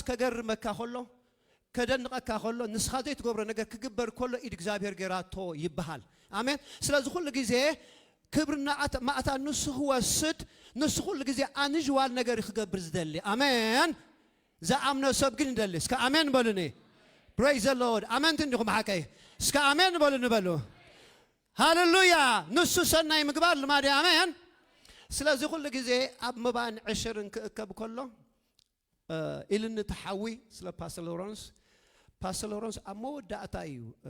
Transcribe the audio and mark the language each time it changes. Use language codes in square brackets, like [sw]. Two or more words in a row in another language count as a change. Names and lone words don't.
[ti] ከገርመካ ከሎ ከደንቐካ ከሎ ንስኻ ዘይትገብሮ ነገር ክግበር ከሎ ኢድ እግዚአብሔር ገራቶ ይበሃል አሜን ስለዚ ኩሉ ግዜ ክብርና ማእታ ንሱ ወስድ ንሱ ኩሉ ግዜ አንዥዋል ነገር ይክገብር ዝደሊ አሜን ዘአምነ ሰብ ግን ይደሊ እስከ አሜን በሉኒ [en] praise the lord [ti] አሜን ትንዲኩም ሓቀይ እስከ አሜን በሉኒ በሉ ሃሌሉያ ንሱ ሰናይ ምግባር ልማዲ አሜን ስለዚ ኩሉ ግዜ ኣብ መባን 10 ክእከብ ከሎ ኢልን ተሓዊ ስለ ፓስተር ሎረንስ ኣብ መወዳእታ እዩ